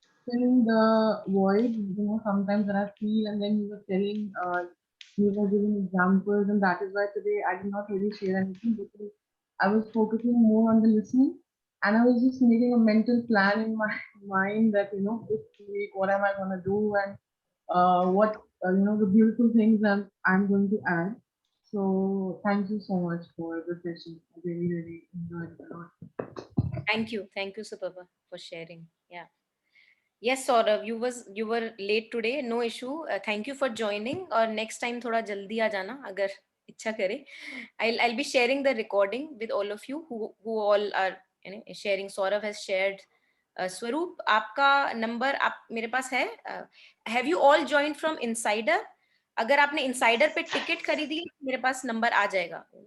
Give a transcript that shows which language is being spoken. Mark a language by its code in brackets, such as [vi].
[en] filling the void, sometimes that I feel, and then you were telling, you were giving examples, and that is why today I did not really share anything because I was focusing more on the listening, and I was just making a mental plan in my mind that, this week, what am I going to do, and what, the beautiful things I'm going to add. So thank you so much for the session. I really, really enjoyed it a lot. Thank you, Suprabha, for sharing. Yeah. Yes, Saurav, you were late today. No issue. Thank you for joining. [hi] और next time थोड़ा जल्दी आ जाना अगर इच्छा करे. [en] I'll be sharing the recording with all of you who all are sharing. Saurav has shared. [hi] Swaroop, आपका number आप मेरे पास है. [en] Have you all joined from Insider? [hi] अगर आपने Insider पे टिकट खरीदी मेरे पास नंबर आ जाएगा.